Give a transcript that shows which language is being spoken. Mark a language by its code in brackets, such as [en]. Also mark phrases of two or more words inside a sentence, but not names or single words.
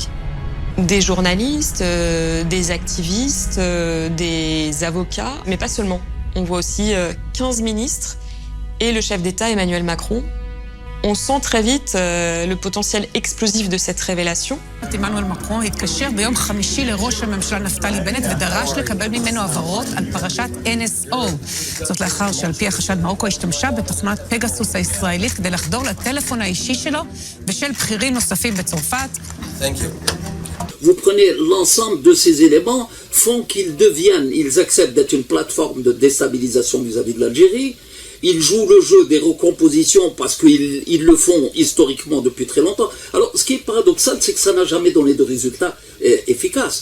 [fr] Des journalistes, des activistes, des avocats, mais pas seulement. On voit aussi 15 ministres et le chef d'État Emmanuel Macron. On sent très vite le potentiel explosif de cette révélation. [he] Emmanuel Macron התקשר ביום חמישי לראש הממשלה נפתלי בנט ודרש לקבל ממנו הבהרות על פרשת NSO. זאת לאחר שעל פי החשד מרוקו השתמשה בתוכנת פגסוס הישראלית כדי לחדור לטלפון האישי שלו ושל בכירים נוספים בצרפת. [en] Thank you. [fr] Vous prenez l'ensemble de ces éléments, font ils acceptent d'être une plateforme de déstabilisation vis-à-vis de l'Algérie. Ils jouent le jeu des recompositions parce qu'ils le font historiquement depuis très longtemps. Alors, ce qui est paradoxal, c'est que ça n'a jamais donné de résultats efficaces.